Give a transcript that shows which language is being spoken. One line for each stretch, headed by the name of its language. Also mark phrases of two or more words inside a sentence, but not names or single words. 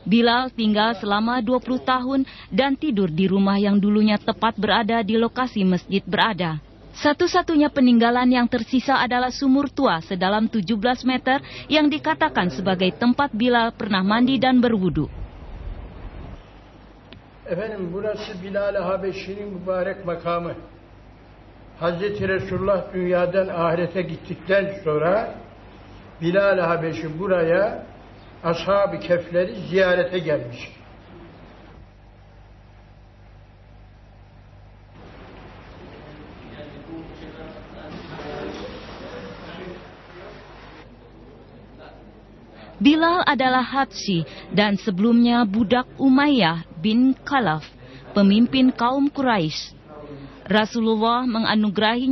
Indonesian: Bilal tinggal selama 20 tahun dan tidur di rumah yang dulunya tepat berada di lokasi masjid berada. Satu-satunya peninggalan yang tersisa adalah sumur tua sedalam 17 meter yang dikatakan sebagai tempat Bilal pernah mandi dan berwudu.
Turkish: Efendim, burası Bilal-i Habeşi'nin mübarek makamı. Hazreti Resulullah dünyadan ahirete gittikten sonra Bilal-i Habeşi buraya Ashab-ı Kehf'leri ziyarete gelmiş.
Indonesian: Bilal adalah Habsyi dan sebelumnya budak Umayyah bin Khalaf, pemimpin kaum Quraisy. Rasulullah menganugerahinya